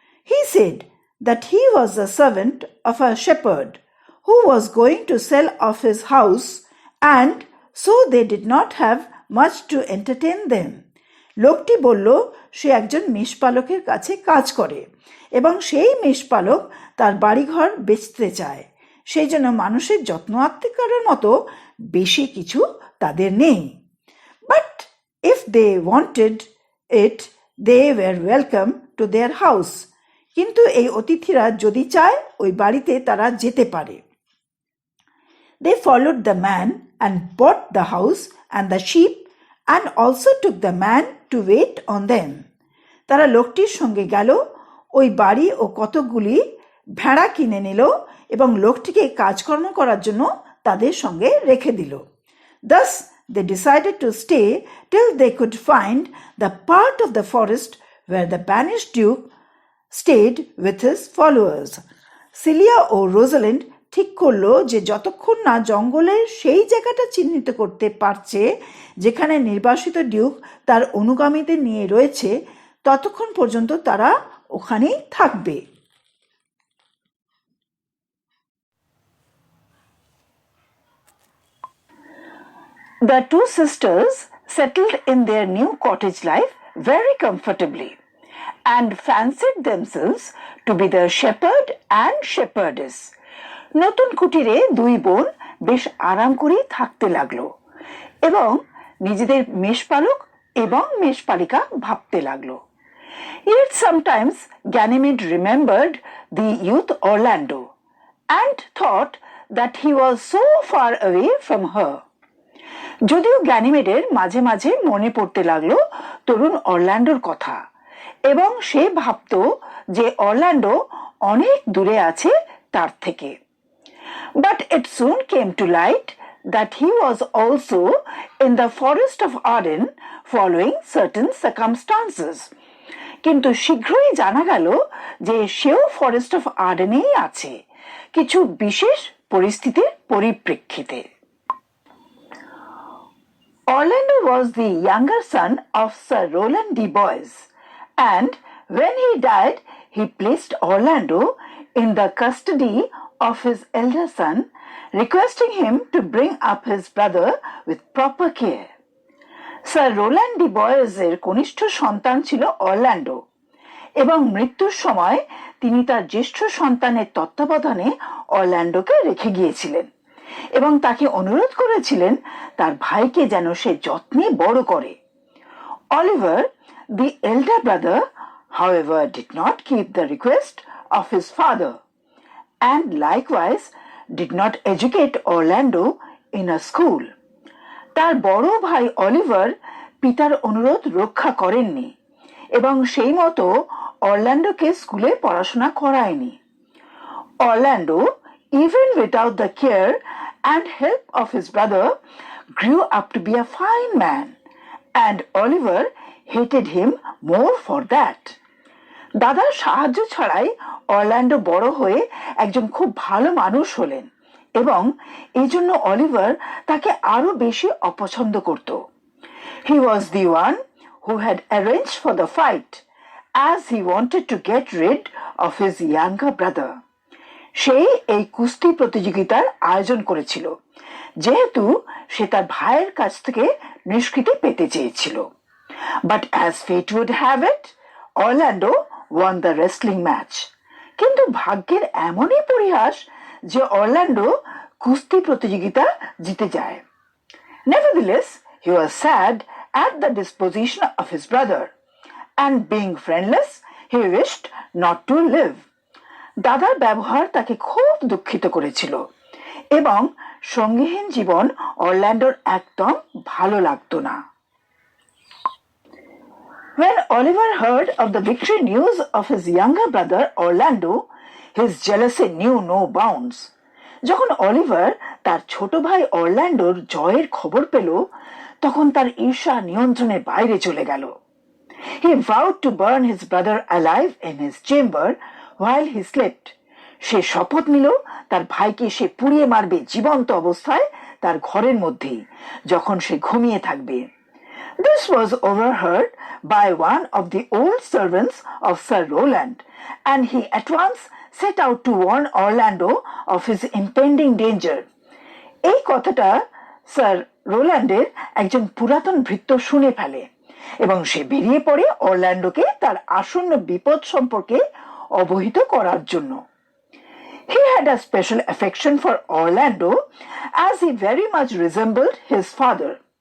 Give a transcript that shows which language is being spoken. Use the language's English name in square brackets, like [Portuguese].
[English] He said that he was the servant of a shepherd who was going to sell off his house, and so they did not have much to entertain them. [Bangla] লোকটি বলল সে একজন মেষপালকের কাছে কাজ করে এবং সেই মেষপালক তার বাড়িঘর বেচতে চায়, সেই জন্য মানুষের যত্ন আত্তে করার মতো বেশি কিছু তাদের নেই। [English] But if they wanted it, they were welcome to their house. [Bangla] কিন্তু এই অতিথিরা যদি চায় ওই বাড়িতে তারা যেতে পারে। [English] They followed the man and bought the house and the sheep and also took the man to wait on them. [Bangla] তারা লোকটির সঙ্গে গেল, ওই বাড়ি ও কতগুলি ভেড়া কিনে নিল এবং লোকটিকে কাজকর্ম করার জন্য তাদের সঙ্গে রেখে দিল। [English] Thus they decided to stay till they could find the part of the forest where the banished duke stayed with his followers. [Bangla] Cilia O Rosalind ঠিক করলো যে যতক্ষণ না জঙ্গলের সেই জায়গাটা চিহ্নিত করতে পারছে যেখানে নির্বাসিত ডিউক তার অনুগামীদের নিয়ে রয়েছে, ততক্ষণ পর্যন্ত তারা ওখানেই থাকবে। [English] The two sisters settled in their new cottage life very comfortably and fancied themselves to be the shepherd and shepherdess. [Bangla] নতুন কুটিরে দুই বোন বেশ আরাম করে থাকতে লাগলো এবং নিজেদের মেষপালক এবং মেষপালিকা ভাবতে লাগলো। [English] Yet sometimes Ganymede remembered the youth Orlando and thought that he was so far away from her. [Bangla] যদিও গ্যানিমেডের মাঝে মাঝে মনে পড়তে লাগলো তরুণ অরল্যান্ডোর কথা এবং সে ভাবতো যে অরল্যান্ডো অনেক দূরে আছে তার থেকে। [English] But it soon came to light that he was also in the forest of Arden following certain circumstances. [Bangla] কিন্তু শীঘ্রই জানা গেল যে সেও ফরেস্ট অফ আর্ডেনেই আছে কিছু বিশেষ পরিস্থিতির পরিপ্রেক্ষিতে। [English] Orlando was the younger son of Sir Roland de Boys, and when he died, he placed Orlando in the custody of his elder son, requesting him to bring up his brother with proper care. [Bangla] Sir Roland de Boys এর কনিষ্ঠ সন্তান ছিল Orlando এবং মৃত্যুর সময় তিনি তার জ্যেষ্ঠ সন্তানের তত্ত্বাবধানে অরল্যান্ডোকে রেখে গিয়েছিলেন এবং তাকে অনুরোধ করেছিলেন তার ভাইকে যেন সে যত্নে বড় করে। [English] Oliver, the elder brother, however, did not keep the request of his father and likewise did not educate Orlando in a school. [Bangla] তার বড় ভাই অলিভার পিতার অনুরোধ রক্ষা করেননি এবং সেই মতো অরল্যান্ডোকে স্কুলে পড়াশোনা করায়নি। [English] Orlando, even without the care and help of his brother, grew up to be a fine man, and Oliver hated him more for that. [Bangla] দাদার সাহায্য ছাড়াই অরল্যান্ডো বড় হয়ে একজন খুব ভালো মানুষ হলেন এবং এই জন্য অলিভার তাকে আরো বেশি অপছন্দ করত। [English] He was the one who had arranged for the fight as he wanted to get rid of his younger brother. [Bangla] সেই এই কুস্তি প্রতিযোগিতার আয়োজন করেছিল যেহেতু সে তার ভাইয়ের কাছ থেকে নিষ্কৃতি পেতে চেয়েছিল। [English] But as fate would have it, Orlando won the wrestling match. [Bangla] কিন্তু ভাগ্যের এমনই পরিহাস যে অরল্যান্ডো কুস্তি প্রতিযোগিতা জিতে যায়। [English] Nevertheless, he was sad at the disposition of his brother, and being friendless, he wished not to live. [Bangla] দাদার ব্যবহার তাকে খুব দুঃখিত করেছিল এবং সঙ্গীহীন জীবন অরল্যান্ডোর একদম ভালো লাগতো না। [English] When Oliver heard of the victory news of his younger brother Orlando, his jealousy knew no bounds. [Bangla] যখন অলিভার তার ছোট ভাই অরল্যান্ডোর জয়ের খবর পেল তখন তার ঈর্ষা নিয়ন্ত্রণের বাইরে চলে গেল। [English] He vowed to burn his brother alive in his chamber while he slept. [Bangla] সে শপথ নিল তার ভাইকে সে পুড়িয়ে মারবে জীবন্ত অবস্থায় তার ঘরের মধ্যেই যখন সে ঘুমিয়ে থাকবে। [English] This was overheard by one of the old servants of Sir Roland, and he at once set out to warn Orlando of his impending danger. [Bangla] এই কথাটা স্যার রোল্যান্ডের একজন পুরাতন ভৃত্য শুনে ফেলে এবং সে বেরিয়ে পড়ে অরল্যান্ডোকে তার আসন্ন বিপদ সম্পর্কে অবহিত করার জন্য। [English] He had a special affection for Orlando as he very much resembled his father.